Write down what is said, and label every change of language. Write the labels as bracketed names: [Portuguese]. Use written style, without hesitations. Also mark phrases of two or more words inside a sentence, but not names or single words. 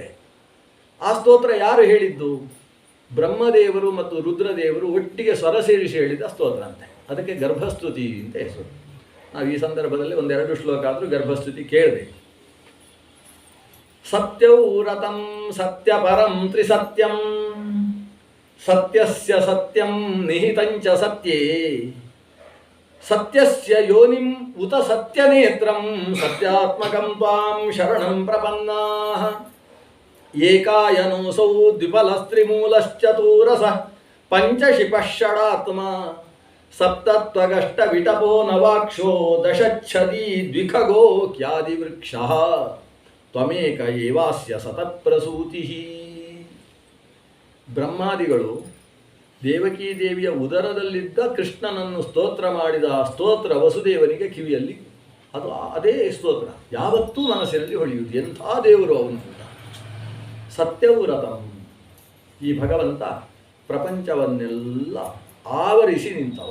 [Kannada] ಆ ಸ್ತೋತ್ರ ಯಾರು ಹೇಳಿದ್ದು? ಬ್ರಹ್ಮದೇವರು ಮತ್ತು ರುದ್ರದೇವರು ಒಟ್ಟಿಗೆ ಸ್ವರ ಸೇರಿಸಿ ಹೇಳಿದ ಸ್ತೋತ್ರ ಅಂತೆ. ಅದಕ್ಕೆ ಗರ್ಭಸ್ತುತಿ ಅಂತ ಹೆಸರು. ನಾವು ಈ ಸಂದರ್ಭದಲ್ಲಿ 1-2 ಶ್ಲೋಕ ಆದರೂ ಗರ್ಭಸ್ತುತಿ ಕೇಳಬೇಕು. [Sanskrit] ಸತ್ಯೌರತಂ ಸತ್ಯಪರಂ ತ್ರಿಸತ್ಯಂ ಸತ್ಯಸ್ಯ ಸತ್ಯಂ ನಿಹಿತಂಚ ಸತ್ಯೇ ಸತ್ಯಸ್ಯ ಯೋನಿಂ ಉತ ಸತ್ಯನೇತ್ರಂ ಸತ್ಯಾತ್ಮಕಂ ತ್ವಾಂ ಶರಣಂ ಪ್ರಪನ್ನಾಃ ಏಕಾಯನೋಸೌ ದ್ವಿಫಲಸ್ತ್ರಿಮೂಲಶ್ಚತುರಸಃ ಪಂಚಶಿಪಃ ಷಡಾತ್ಮ ಸಪ್ತತ್ವಗಷ್ಟ ವಿಟಪೋ ನವಾಕ್ಷೋ ದಶಚ್ಛದಿ ದ್ವಿಖಗೋ ಕ್ಯಾದಿವೃಕ್ಷಃ ತ್ವಮೇಕ ಏವಾಸ್ಯ ಸತತ್ಪ್ರಸೂತಿಃ. [Kannada] ಬ್ರಹ್ಮಾದಿಗಳು ದೇವಕೀ ದೇವಿಯ ಉದರದಲ್ಲಿದ್ದ ಕೃಷ್ಣನನ್ನು ಸ್ತೋತ್ರ ಮಾಡಿದ ಆ ಸ್ತೋತ್ರ ವಸುದೇವನಿಗೆ ಕಿವಿಯಲ್ಲಿ ಅದು ಅದೇ ಸ್ತೋತ್ರ ಯಾವತ್ತೂ ಮನಸ್ಸಿನಲ್ಲಿ ಹೊಳೆಯುವುದು. ಎಂಥ ದೇವರು ಅವನು! ಸತ್ಯವ್ರತಂ, ಈ ಭಗವಂತ ಪ್ರಪಂಚವನ್ನೆಲ್ಲ ಆವರಿಸಿ ನಿಂತವ.